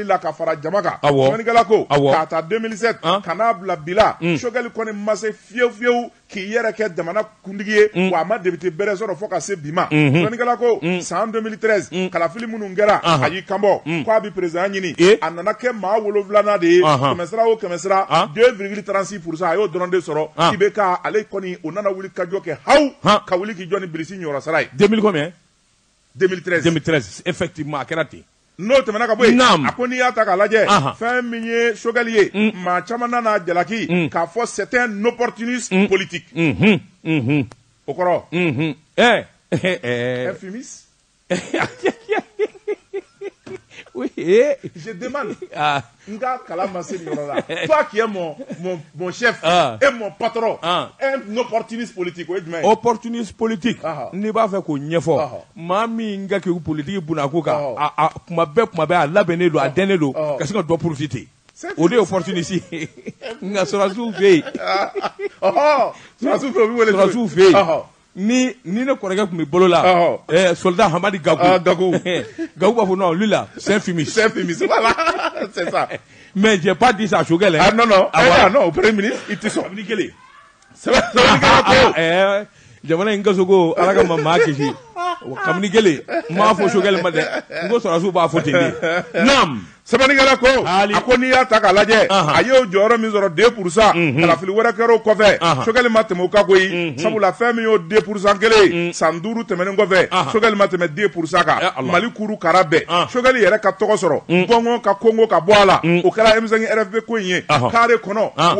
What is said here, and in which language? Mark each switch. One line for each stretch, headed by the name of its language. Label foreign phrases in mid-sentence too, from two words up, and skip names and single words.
Bambara: la ka fara jama kan Sabanikala ko k'a ta 2007 ka n'a bila bi la Choguel kɔni ma se fiyewu k'i yɛrɛ kɛ jamana kuntigi ye wa a ma député bɛrɛ sɔrɔ fo ka se bi ma Sabanikala ko san 2013 kalafili minnu kɛra a y'i kanbɔ ko a bɛ président ɲini a nana kɛ maa 7nan de ye kɛmɛsira o kɛmɛsira 2,36% a y'o dɔrɔn de sɔrɔ IBK ale kɔni o nana wuli ka jɔ kɛ haw ka wuli k'i jɔ ni Bilisi Ɲɔrɔ Sara ye
French: 2000 combien 2013
Bambara: effectivement a kɛra ten n'o tɛmɛna ka bɔ yen a ko n'i y'a ta k'a lajɛ fɛn min ye Choguel ye maa caman nana jalaki k'a fɔ
French: c'est un opportuniste politique
Bambara: o kɔrɔ infimiste
French: oui je demande
Bambara: n ka kalan ma se nin yɔrɔ la
French: toi qui es mon chef et mon patron un opportuniste politique
Bambara: o ye jumɛn ye
French: opportuniste politique
Bambara: n'i b'a fɛ k'o ɲɛfɔ maa min ka k'i politiki bunako kan a kuma bɛɛ a labɛnnen don a dɛnnen don ka se ka dɔ profiter o de ye opportuniste ye nka sɔrɔdasiw fɛ yen sɔrɔdasiw fɛ yen ni ne kɔrɔkɛ tun bɛ bolo la soldat Hamadi Gakou b'a fɔ
French: non lui là c'est un fumiste voilà c'est ça mais j'ai pas dit ça à Choguel non au premier ministre il te sɔn
Bambara: kabini kelen jamana in gasogo ala ka maa kisi kabini kelen n m'a fɔ Choguel ma dɛ n ko sɔrɔdasiw b'a fɔ ten de naam Sabanikala ko a ko n'i y'a ta k'a lajɛ a y'o jɔyɔrɔ min sɔrɔ 2% kalafili wɛrɛ kɛra o kɔfɛ Choguel ma tɛmɛ o kan koyi sabula fɛn min y'o 2% kelen ye san 5 tɛmɛnen kɔfɛ Choguel ma tɛmɛ 2% kan Mali kuru kara bɛɛ Choguel yɛrɛ ka tɔgɔ sɔrɔ Bɔngɔ ka Kongo ka bɔ a la o kɛra M5 RFP ko in ye kare kɔnɔ